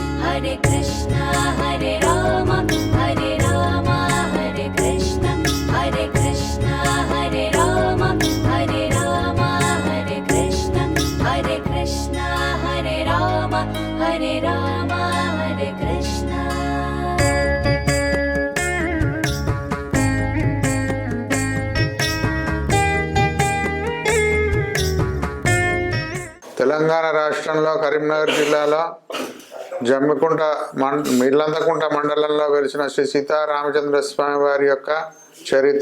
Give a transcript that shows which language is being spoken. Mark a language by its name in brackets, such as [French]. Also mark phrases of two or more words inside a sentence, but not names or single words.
[Sanskrit] Hare Krishna Hare Rama Hare Rama Hare Krishna Hare Krishna Hare Rama Hare Rama Hare Krishna Hare Krishna Hare Rama Hare Rama Hare Krishna. [Telugu] తెలంగాణ రాష్ట్రంలో కరీంనగర్ జిల్లాలో జమ్మికుంట ఇల్లందకుంట మండలంలో వెలిసిన శ్రీ సీతారామచంద్ర స్వామి వారి యొక్క చరిత్ర.